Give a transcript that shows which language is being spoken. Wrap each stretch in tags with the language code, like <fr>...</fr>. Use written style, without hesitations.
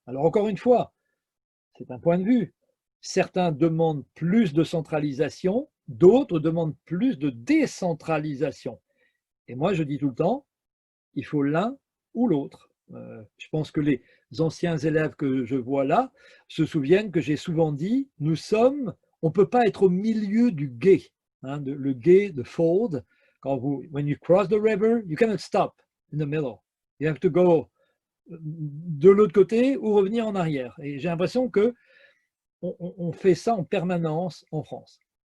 <fr>Alors encore une fois, c'est un point de vue. Certains demandent plus de centralisation, d'autres demandent plus de décentralisation. Et moi, je dis tout le temps, il faut l'un ou l'autre. Je pense que les anciens élèves que je vois là se souviennent que j'ai souvent dit, on ne peut pas être au milieu du gué, hein, le gué de Ford.</fr> <en>When you cross the river, you cannot stop in the middle. You have to go de l'autre côté ou revenir en arrière.</en> <fr>Et j'ai l'impression que on fait ça en permanence en France.</fr>